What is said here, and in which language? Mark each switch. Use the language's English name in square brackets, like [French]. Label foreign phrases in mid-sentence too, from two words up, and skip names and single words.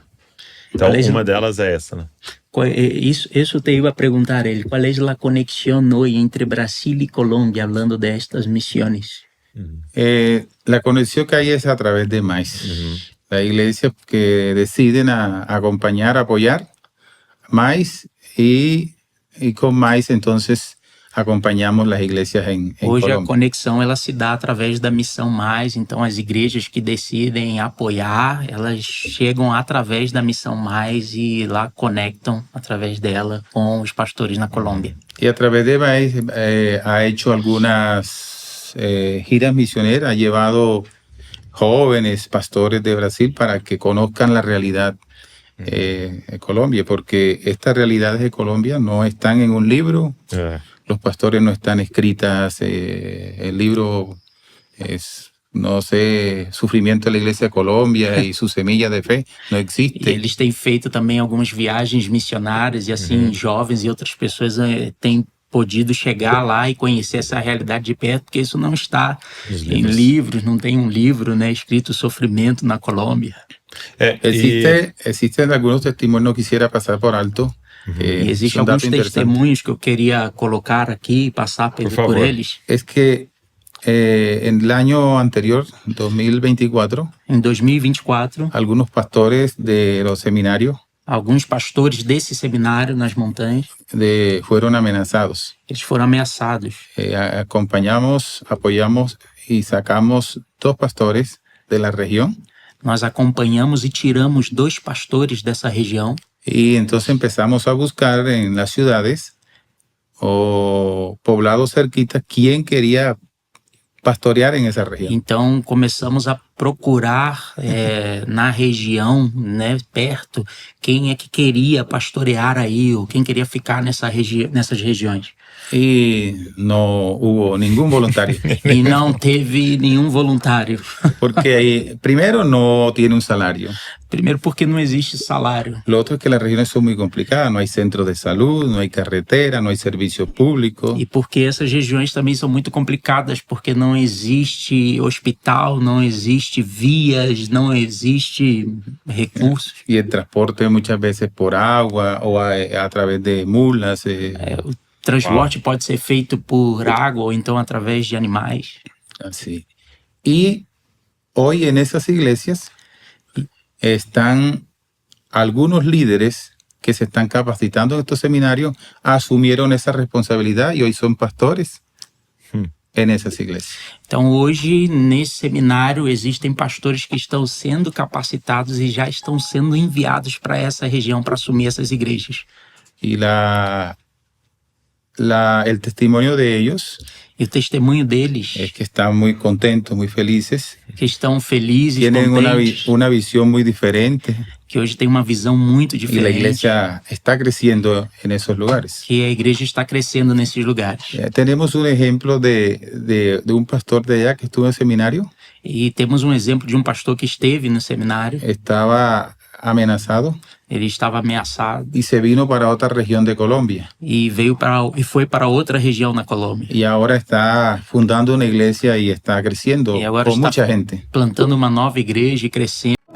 [Portuguese] Então, uma delas é essa, né? Isso [Spanish] te iba a [Portuguese] perguntar a ele. Qual é a conexão hoje entre Brasil e Colômbia, falando destas missões? [Spanish] La conexión que hay es a través de Mais. La iglesia que deciden acompañar, apoyar Mais y con Mais entonces acompañamos las iglesias en [Portuguese] Hoje a [Spanish] Colombia. [Portuguese] conexão ela se dá através da Missão Mais, então as igrejas que decidem apoiar, elas chegam através da Missão Mais e lá conectam através dela com os pastores na Colômbia. [Spanish] Y a través de Baez ha hecho algunas giras misioneras, ha llevado jóvenes pastores de Brasil para que conozcan la realidad de Colombia, porque estas realidades de Colombia no están en un libro, los pastores no están escritas, el libro es, no sé, Sufrimiento de la Iglesia de Colombia y su semilla de fe, no [Portuguese] E [Spanish] existe. [Portuguese] eles têm feito também algumas viagens missionárias e assim, jovens e outras pessoas têm podido chegar lá e conhecer essa realidade de perto, porque isso não está Nos em livros. livros, não tem um livro, né, escrito Sofrimento na Colômbia. [Spanish] Existen algunos testimonios que quisiera pasar por alto. [Portuguese] E existem [Spanish] Son datos [Portuguese] alguns [Spanish] interesantes. [Portuguese] testemunhos que eu queria colocar aqui e passar por favor. eles. [Spanish] Es que en el año anterior, 2024, [Portuguese] Em 2024, [Spanish] algunos pastores de los seminarios [Portuguese] alguns pastores desse seminário nas montanhas, [Spanish] fueron amenazados. [Portuguese] eles foram ameaçados. [Spanish] Acompañamos, apoyamos y sacamos 2 pastores de la región. [Portuguese] Nós acompanhamos e tiramos 2 pastores dessa região. [Spanish] Y entonces empezamos a buscar en las ciudades o poblados cerquitas quién quería pastorear en esa región. [Portuguese] Então começamos a procurar na região, né, perto, quem é que queria pastorear aí, ou quem queria ficar nessas regiões. [Spanish] Y no hubo ningún voluntario. [Portuguese] E não teve nenhum voluntário. [Spanish] Porque primero no tiene un salario. [Portuguese] Primeiro porque não existe salário. [Spanish] Lo otro es que las regiones son muy complicadas. No hay centros de salud, no hay carretera, no hay servicios públicos. [Portuguese] E porque essas regiões também são muito complicadas, porque não existe hospital, não existe vias, não existe recursos. [Spanish] Y el transporte muchas veces por agua o a través de mulas. [Portuguese] O transporte pode ser feito por água ou então através de animais. [Spanish] Así. Y hoy en esas iglesias están algunos líderes que se están capacitando en estos seminarios, asumieron esa responsabilidad y hoy son pastores en esas iglesias. [Portuguese] Então hoje nesse seminário existem pastores que estão sendo capacitados e já estão sendo enviados para essa região para assumir essas igrejas. [Spanish] Y el testimonio de ellos [Portuguese] E o testemunho deles, [Spanish] es que están muy contentos, muy felices, [Portuguese] que estão felizes, [Spanish] tienen [Portuguese] contentes, [Spanish] una visión muy diferente [Portuguese] que hoje tem uma visão muito [Spanish] y la [Portuguese] diferente, [Spanish] iglesia está creciendo en esos lugares. [Portuguese] que a igreja está crescendo nesses lugares. [Spanish] Tenemos un ejemplo de un pastor de allá que estuvo en el seminario, [Portuguese] E temos um exemplo de um pastor que esteve no seminário, [Spanish] estaba amenazado [Portuguese] ele estava ameaçado [Spanish] y se vino para otra región de Colombia. [Portuguese] e foi para outra região na Colômbia. [Spanish] Y ahora está fundando una iglesia y está creciendo Y ahora con está mucha gente. [Portuguese] Plantando uma nova igreja e crescendo